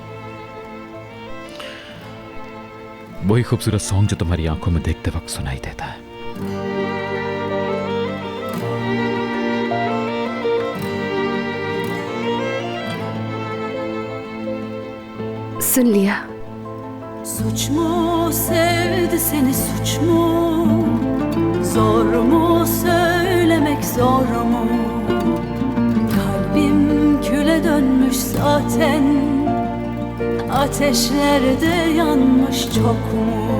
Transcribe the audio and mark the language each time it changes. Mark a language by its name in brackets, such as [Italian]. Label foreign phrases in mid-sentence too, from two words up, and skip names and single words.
[Hindi] वही खूबसूरत सॉन्ग जो तुम्हारी आंखों में देखते वक्त सुनाई देता है। सुन लिया। [Turkish] Suç mu sevdi seni, suç mu? Zor mu söylemek, zor mu? Kalbim küle dönmüş zaten, ateşlerde yanmış çok mu?